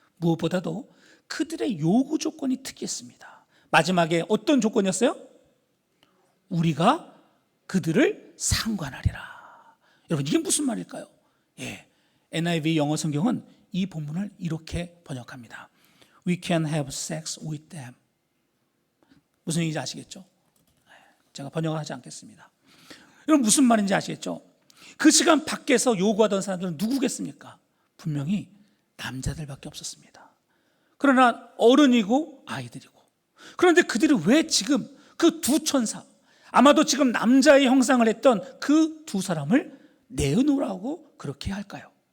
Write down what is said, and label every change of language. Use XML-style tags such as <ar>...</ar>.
<ko>무엇보다도 그들의 요구 조건이 특이했습니다. 마지막에 어떤 조건이었어요? 우리가 그들을 상관하리라. 여러분, 이게 무슨 말일까요? 예, NIV 영어 성경은 이 본문을 이렇게 번역합니다.</ko> <en>We can have sex with them.</en> <ko>무슨 얘기인지 아시겠죠? 제가 번역을 하지 않겠습니다. 여러분, 무슨 말인지 아시겠죠? 그 시간 밖에서 요구하던 사람들은 누구겠습니까? 분명히 남자들밖에 없었습니다. 그러나 어른이고 아이들이고. 그런데 그들이 왜 지금 그 두 천사, 아마도 지금 남자의 형상을 했던 그 두 사람을 내어놓으라고 그렇게 할까요?</ko>